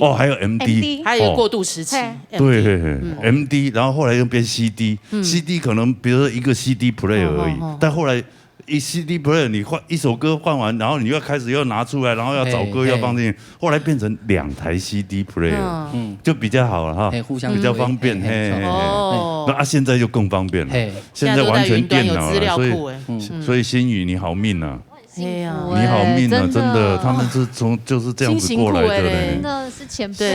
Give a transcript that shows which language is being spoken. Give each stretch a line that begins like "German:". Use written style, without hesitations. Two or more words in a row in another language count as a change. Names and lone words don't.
Chinese: 還有 MD，還有過渡時期，對，MD，然後後來又變 CD，CD 可能比如說一個
English: CD player
Chinese: 而已，但後來一
English: CD player
Chinese: 你換一首歌換完，然後你又開始又拿出來，然後要找歌要放進去，後來變成2台
English: CD player，
Chinese: 就比較好了哈，比較方便，那現在就更方便了，現在完全電腦了，所以新宇你好命啊！你好命啊！真的，他們是就是這樣子過來的嘞，真的是前輩，